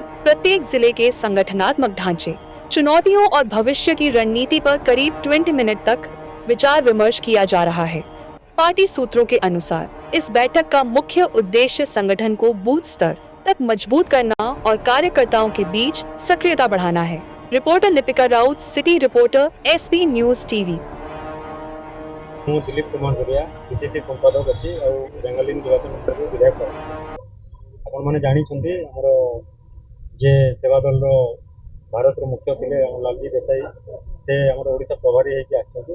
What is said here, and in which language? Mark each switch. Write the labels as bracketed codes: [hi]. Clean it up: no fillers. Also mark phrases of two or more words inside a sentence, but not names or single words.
[hi] प्रत्येक जिले के संगठनात्मक ढांचे, चुनौतियों और भविष्य की रणनीति पर करीब 20 मिनट तक विचार विमर्श किया जा रहा है। पार्टी सूत्रों के अनुसार इस बैठक का मुख्य उद्देश्य संगठन को बूथ स्तर तक मजबूत करना और कार्यकर्ताओं के बीच सक्रियता बढ़ाना है। रिपोर्टर लिपिका राउत, सिटी रिपोर्टर, एसबी न्यूज टीवी। [or] ମୁଁ ଦିଲ୍ଲୀପ କୁମାର ଜରିଆ ବିଜେପି ସମ୍ପାଦକ ଅଛି ଆଉ ବେଙ୍ଗାଲୀ ନିର୍ବାଚନ ମଣ୍ଡଳୀର ବିଧାୟକ। ଆପଣମାନେ ଜାଣିଛନ୍ତି ଆମର ଯେ ସେବା ଦଳର ଭାରତର ମୁଖ୍ୟ ଥିଲେ ଆମ ଲାଲଜୀ ଦେଶାଇ, ସେ ଆମର ଓଡ଼ିଶା ପ୍ରଭାରୀ ହେଇକି ଆସିଛନ୍ତି।